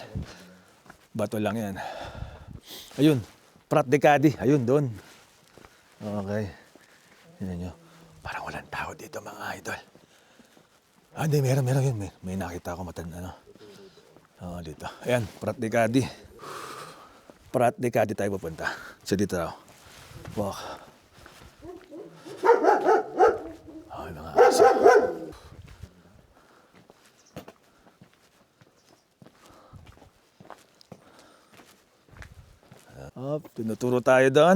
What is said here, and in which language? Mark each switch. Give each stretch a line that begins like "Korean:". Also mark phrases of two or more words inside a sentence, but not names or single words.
Filipino: Bato lang yan. Ayun, Prat de Cadi. Ayun, doon. Okay. Yan nyo. Parang walang tao dito, mga idol. Hindi, meron yun. May nakita ako matanda, dito. Ayan, Prat de Cadi. Prat de Cadi tayo pupunta. So dito raw. Walk. Ay, mga aso. Tinuturo tayo doon.